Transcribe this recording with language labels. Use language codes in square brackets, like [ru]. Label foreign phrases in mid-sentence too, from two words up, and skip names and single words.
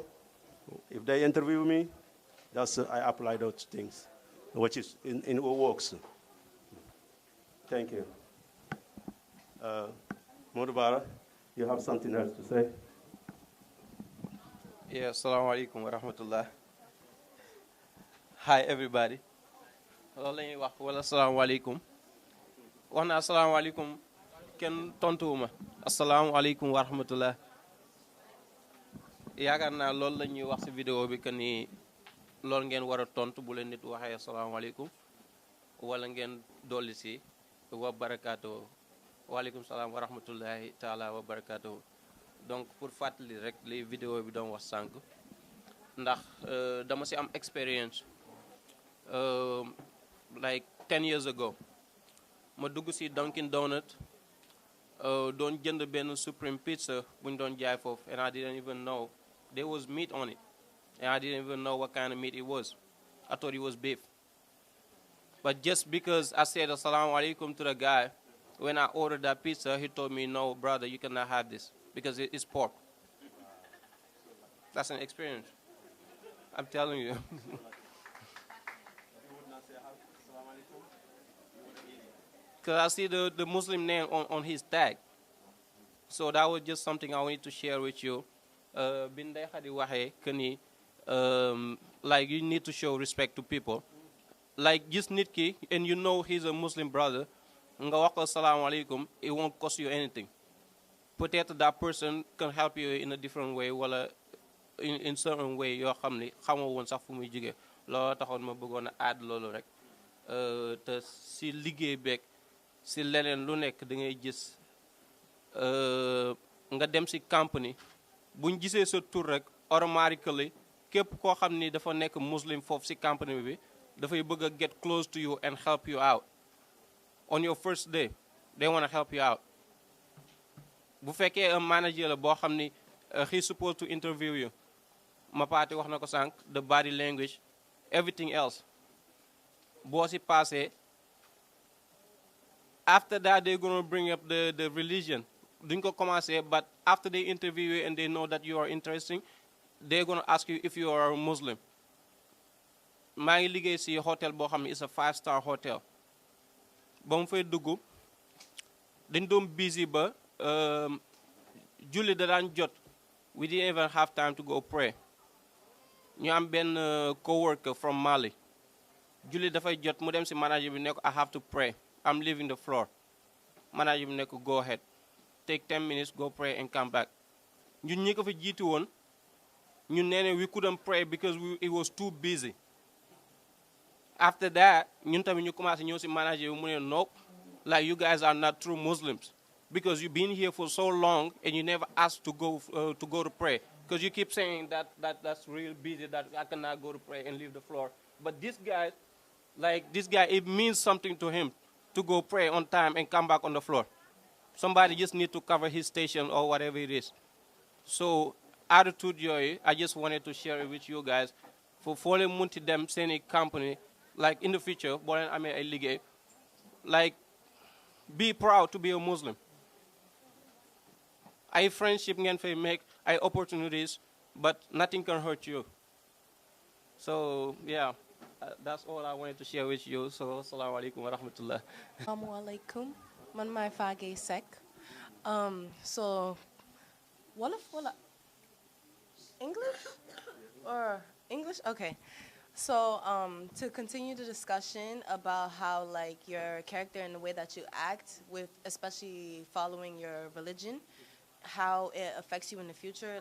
[en] If they interview me, I apply those things, which is in works. Thank you. Modubara, you have something else to say? Yeah, [ar] السلام عليكم ورحمة الله. [en] Hi, everybody. [wo] loolu la ñuy wax wala asalaamaaleykum wax na asalaamaaleykum kenn tontuwuma [ar] السلام عليكم ورحمة الله [wo] yaakaar naa loolu la ñuy wax ci vidéo bi que ni loolu ngeen war a tontu bu leen nit waxee asalaamaaleykum wala ngeen dolli ci [ar] وبركاته وعليكم السلام ورحمة الله تعالى وبركاته. [fr] Donc pour [wo] fàttali rek li vidéo bi doon wax sànq ndax dama ci am [en] experience like 10 years ago [wo] ma dugg ci Dunkin Donut doon jënd benn [en] supreme pizza [wo] bu ñu doon jaay foofu [en] and I didn't even know there was meat on it and I didn't even know what kind of meat it was. I thought it was beef. But just because I said [ar] السلام عليكم [en] to the guy when I ordered that pizza, he told me, no, brother, you cannot have this because it's pork. That's an experience. I'm telling you. Because I see the Muslim name on his tag. So that was just something I wanted to share with you. Bindai Khadi Wahe Kani, like you need to show respect to people. Like just Nitki, and you know he's a Muslim brother, [wo] nga wax ko [ar] السلام عليكم, [en] it won't cost you anything. [wo] Peut-être [en] that person can help you in a different way, wala in certain way [wo] yoo xam ni xamoo woon sax fu muy jógee loolu taxoon ma bëggoon a add loolu rek te si liggéey beeg si leneen lu nekk da ngay gis nga dem si company buñ gisee sa tur rek automatically képp koo xam ni dafa nekk muslim foofu si company bi dafay bëgg a [en] get close to you and help you out [wo] on your first day they want to help you out bu fekkee [fr] un manager [wo] la boo xam ni [en] he's supposed to interview you [wo] ma paati wax na ko sànq [en] the body language everything else [wo] boo si passé [en] after that they're going to bring up the religion [wo] duñ ko commencé [en] but after they interview you and they know that you are interesting they're going to ask you if you are a Muslim. [wo] maa ngi liggéey si hotel boo xam ne [en] it's a 5-star hotel [wo] ba mu fay dugg dañ doon busy ba julli da daan jot [en] we didn't even have time to go pray [wo] ñu am benn [en] co-worker from Mali [wo] julli dafay jot mu dem si manager bi ne ko [en] I have to pray I'm leaving the floor [wo] manager bi ne ko [en] go ahead take 10 minutes go pray and come back [wo] ñun ñi ko fa jiitu woon ñun nee ne [en] we couldn't pray because it was too busy. After that [wo] ñun tamit ñu commencé ñëw si manager bi mu ne [en] nope like you guys are not true Muslims because you've been here for so long and you never asked to go to pray because you keep saying that's real busy that I cannot go to pray and leave the floor. But this guy, it means something to him to go pray on time and come back on the floor. Somebody just need to cover his station or whatever it is. So attitude yooyu I just wanted to share it with you guys for [wo] foo leen munti dem seeni [en] company like in the future [wo] boo leen amee ay liggéey [en] like be proud to be a Muslim. Ay friendship [wo] ngeen fay [en] make ay opportunities but nothing can hurt you. So yeah, that's all I wanted to share with you. [ar] So السلام عليكم ورحمة الله. السلام عليكم. [en] Man my Fage Sek. So Wolof wala English or English? Okay. So to continue the discussion about how like your character and the way that you act with especially following your religion, how it affects you in the future.